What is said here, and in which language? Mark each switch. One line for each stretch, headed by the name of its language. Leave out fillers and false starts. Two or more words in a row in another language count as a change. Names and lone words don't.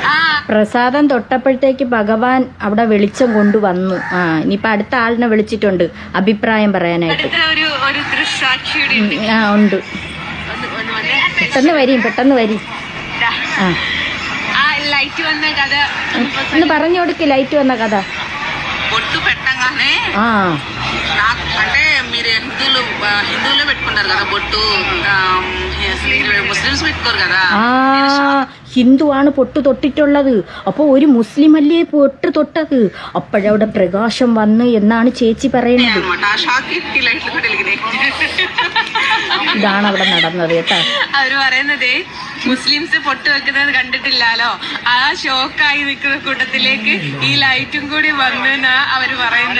Malayalam: പ്രസാദം തൊട്ടപ്പോഴത്തേക്ക് ഭഗവാൻ അവിടെ വെളിച്ചം കൊണ്ടുവന്നു. ഇനിയിപ്പോൾ അടുത്ത ആളിനെ വിളിച്ചിട്ടുണ്ട് അഭിപ്രായം പറയാനായിട്ട്. ഉണ്ട്. പെട്ടെന്ന് വരി. ഒന്ന് പറഞ്ഞു കൊടുക്ക് ലൈറ്റ് വന്ന കഥ.
Telugu: బొట్టు పెట్టగానే అంటే మీరు హిందువులే పెట్టుకుంటారు కదా బొట్టు, ముస్లిమ్స్ పెట్టుకోరు కదా.
Malayalam: ഹിന്ദുവാണ് പൊട്ട് തൊട്ടിട്ടുള്ളത്, അപ്പോൾ ഒരു മുസ്ലിം അല്ലേ പൊട്ട് തൊട്ടത്? അപ്പോഴവിടെ പ്രകാശം വന്ന് എന്നാണ് ചേച്ചി പറയുന്നത്. ഇതാണ് അവിടെ നടന്നത് കേട്ടോ. അവര് പറയുന്നത് മുസ്ലിംസ് പൊട്ട് വെക്കുന്നത് കണ്ടിട്ടില്ലാലോ, ആ ഷോക്കായി നിൽക്കുന്ന കൂട്ടത്തിലേക്ക് ഈ ലൈറ്റും കൂടി വന്നെന്നാ അവര് പറയുന്നത്.